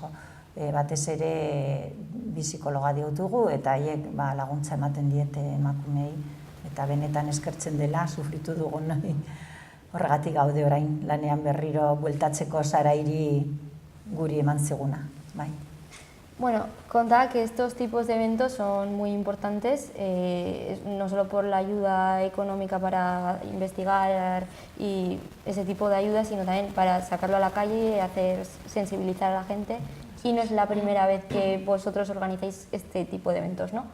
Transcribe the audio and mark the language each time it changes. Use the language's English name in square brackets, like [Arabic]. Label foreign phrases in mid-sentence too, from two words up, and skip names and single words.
[Basque] Batez ere bi psikologa ditugu eta haiek laguntza ematen diete emakumei eta benetan eskertzen dela, sufritu dugun horregatik gaude orain lanean berriro bueltatzeko Sarairi guri eman ziguna. [Spanish] Contaba que estos tipos de eventos son muy importantes, no solo por la ayuda económica para investigar y ese tipo de ayuda, sino también para sacarlo a la calle y hacer sensibilizar a la gente. Y no es la primera vez que vosotros organizáis este tipo de eventos, ¿no?